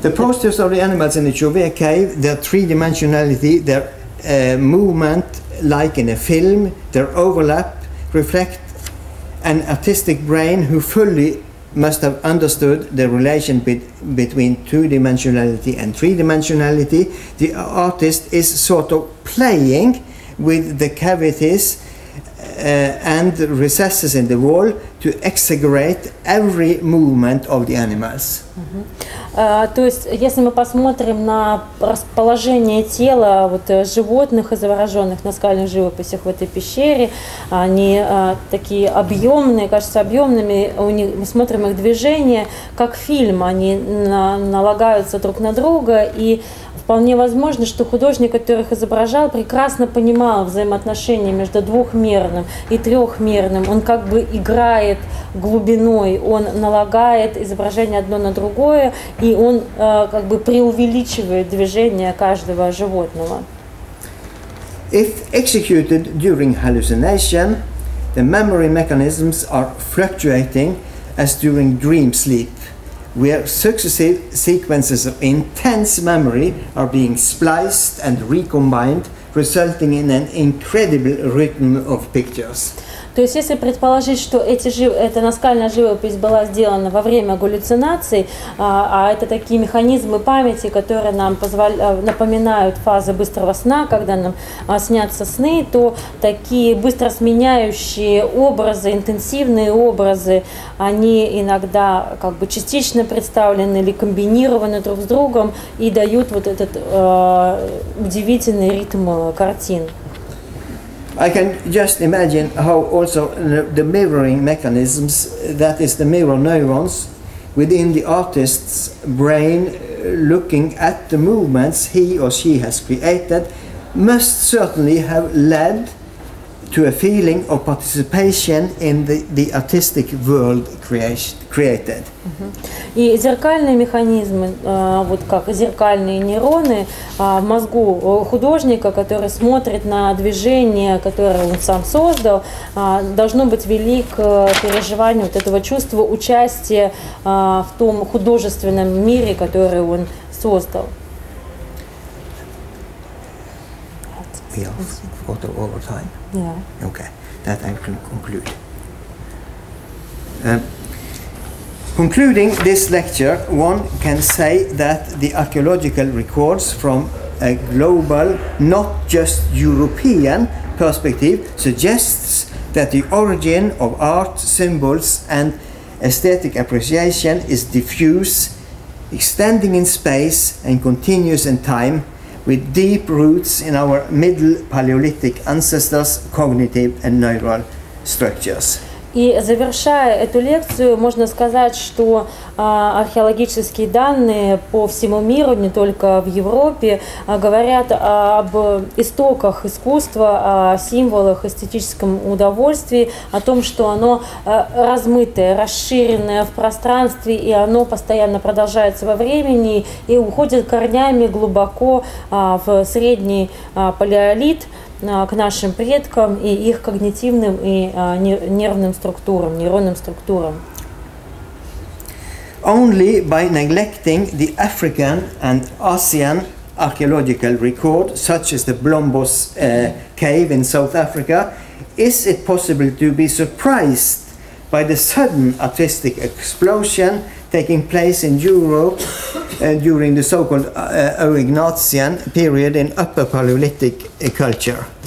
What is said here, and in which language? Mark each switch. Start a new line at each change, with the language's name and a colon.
English: The postures of the animals in the Chauvet cave, their three-dimensionality, their movement like in a film, their overlap, reflect an artistic brain who fully must have understood the relation between two-dimensionality and three-dimensionality. The artist is sort of playing with the cavities and recesses in the wall to exaggerate every movement of the animals.
Russian: То есть, если мы посмотрим на расположение тела животных, изображенных на скальных живописях в этой пещере, они такие объемные, кажутся объемными, мы смотрим их движения, как фильм, они налагаются друг на друга, и вполне возможно, что художник, который их изображал, прекрасно понимал взаимоотношения между двухмерным и трехмерным. Он как бы играет глубиной, он налагает изображение одно на другое, и он как бы преувеличивает движение каждого животного.
English: If executed during hallucination, the memory mechanisms are fluctuating as during dream sleep, where successive sequences of intense memory are being spliced and recombined, resulting in an incredible rhythm of pictures.
Russian: То есть, если предположить, что эта наскальная живопись была сделана во время галлюцинаций, а это такие механизмы памяти, которые нам напоминают фазы быстрого сна, когда нам снятся сны, то такие быстро сменяющие образы, интенсивные образы, они иногда как бы частично представлены или комбинированы друг с другом и дают вот этот удивительный ритм картин.
English: I can just imagine how also the mirroring mechanisms, that is the mirror neurons, within the artist's brain looking at the movements he or she has created, must certainly have led to a feeling of participation in the artistic world created.
Russian: И зеркальные механизмы, вот как зеркальные нейроны в мозгу художника, который смотрит на движение, которое он сам создал, должно быть вели к переживанию вот этого чувства участия в том художественном мире, который он создал.
English: We have photo over time. Yeah. Okay, that I can conclude. Concluding this lecture, one can say that the archaeological records from a global, not just European perspective suggests that the origin of art, symbols and aesthetic appreciation is diffuse, extending in space and continuous in time, with deep roots in our Middle Paleolithic ancestors' cognitive and neural structures.
Russian: И завершая эту лекцию, можно сказать, что археологические данные по всему миру, не только в Европе, говорят об истоках искусства, о символах, эстетическом удовольствии, о том, что оно размытое, расширенное в пространстве, и оно постоянно продолжается во времени и уходит корнями глубоко в средний палеолит, к нашим предкам и их когнитивным и нервным структурам, нейронным структурам.
English: Only by neglecting the African and Asian archaeological record, such as the Blombos cave in South Africa, is it possible to be surprised by the sudden artistic explosion taking place in Europe during the so-called Eognatian period in Upper Paleolithic culture.